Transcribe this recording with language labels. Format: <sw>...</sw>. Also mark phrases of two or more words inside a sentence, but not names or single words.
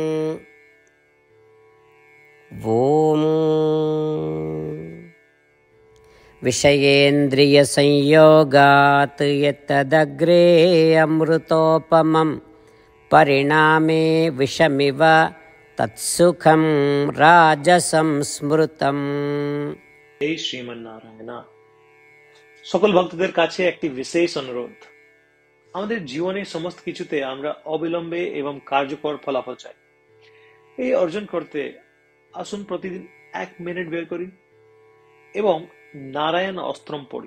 <sa>ॐ विषयेन्द्रियसंयोगात् यत्तदग्रे अमृतोपमं परिणामे विषमिव तत्सुखं राजसंस्मृतम्।</sa> <bn>হে শ্রীমান নারায়ণ, সকল ভক্তদের কাছে একটি বিশেষ অনুরোধ। আমাদের জীবনে সমস্ত কিছুতে আমরা অবিলম্বে এবং কার্যকর ফলাফল চাই। এই অর্জন করতে আসুন প্রতিদিন 1 মিনিট বের করি এবং নারায়ণ অস্ত্রম পড়ি।</bn>